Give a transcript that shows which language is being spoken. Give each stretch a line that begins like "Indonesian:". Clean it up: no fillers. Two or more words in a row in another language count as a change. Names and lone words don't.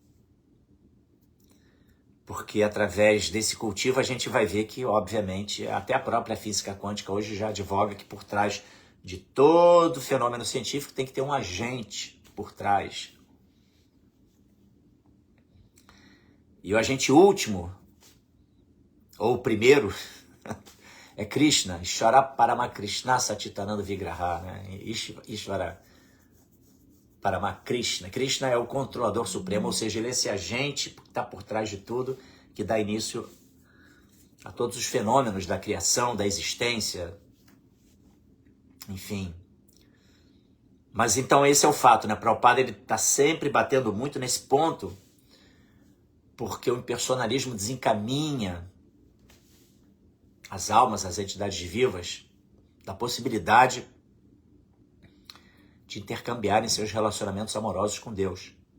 Portuguese: Porque através desse cultivo a gente vai ver que, obviamente, até a própria física quântica hoje já advoga que por trás de todo fenômeno científico tem que ter um agente por trás. E o agente último, ou o primeiro, é Krishna,
Sanskrit: Ishvara Paramakrishna Satitananda Vigraha,
Portuguese: né?
Sanskrit: Ishvara Paramakrishna.
Portuguese: Krishna é o controlador supremo, ou seja, ele é esse agente que está por trás de tudo, que dá início a todos os fenômenos da criação, da existência, enfim. Mas então esse é o fato, né? Prabhupada ele está sempre batendo muito nesse ponto, porque o impersonalismo desencaminha as almas, as entidades vivas, da possibilidade de intercambiarem seus relacionamentos amorosos com Deus.